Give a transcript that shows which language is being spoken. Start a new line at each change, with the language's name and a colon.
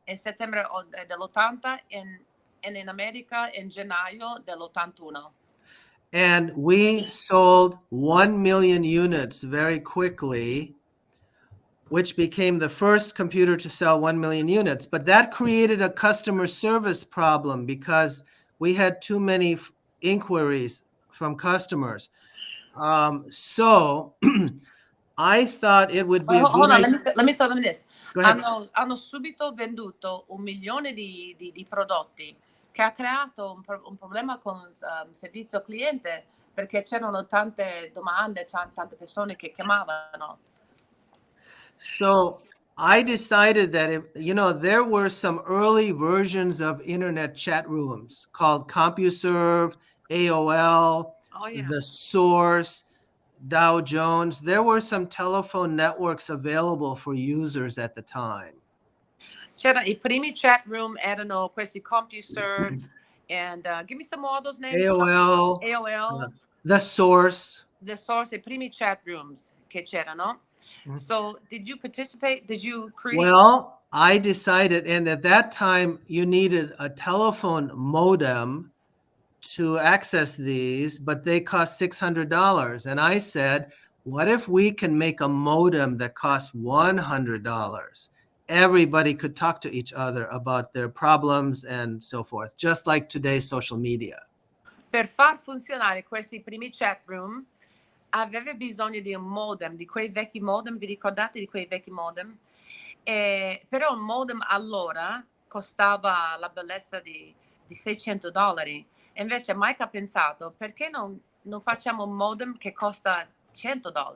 Italian: In settembre dell'80 e in America in gennaio dell'81.
English: And we sold 1 million units very quickly, which became the first computer to sell 1 million units. But that created a customer service problem because we had too many inquiries from customers. So I thought it would be hold on, let me tell them this.
Italian: Hanno subito venduto 1 milione di prodotti, che ha creato un problema con il servizio cliente perché c'erano tante domande, tante persone che chiamavano.
English: So I decided that there were some early versions of internet chat rooms called CompuServe, AOL, The Source, Dow Jones. There were some telephone networks available for users at the time.
Italian: I primi chat room erano questi
English: CompuServe and give me some more of those names. AOL, The Source.
Italian: The Source, I primi chat rooms che c'erano.
English: So did you participate? Did you create? Well, I decided, and at that time you needed a telephone modem to access these, but they cost $600. And I said, what if we can make a modem that costs $100? Everybody could talk to each other about their problems and so forth, just like today's social media.
Italian: Per far funzionare questi primi chat room, aveva bisogno di un modem, di quei vecchi modem, vi ricordate di quei vecchi modem? Però un modem allora costava la bellezza di $600. E invece Mike ha pensato, perché non facciamo un modem che costa $100?